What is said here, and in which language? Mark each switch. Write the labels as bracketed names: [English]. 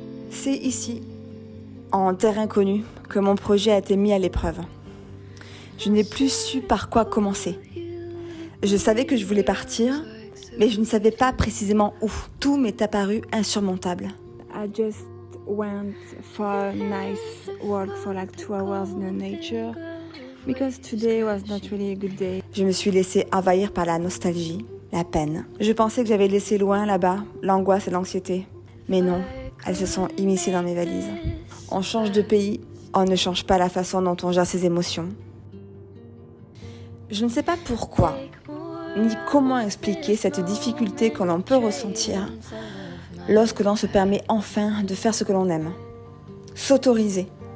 [French] C'est ici, en terre inconnue, que mon projet a été mis à l'épreuve. Je n'ai plus su par quoi commencer. Je savais que je voulais partir, mais je ne savais pas précisément où. Tout m'est apparu insurmontable. [English] I just went for a nice walk for like 2 hours in the nature because today was not really a good day. [French] Je me suis laissée envahir par la nostalgie, la peine. Je pensais que j'avais laissé loin là-bas l'angoisse et l'anxiété. Mais non, elles se sont immiscées dans mes valises. On change de pays, on ne change pas la façon dont on gère ses émotions. Je ne sais pas pourquoi, ni comment expliquer cette difficulté que l'on peut ressentir lorsque l'on se permet enfin de faire ce que l'on aime. S'autoriser.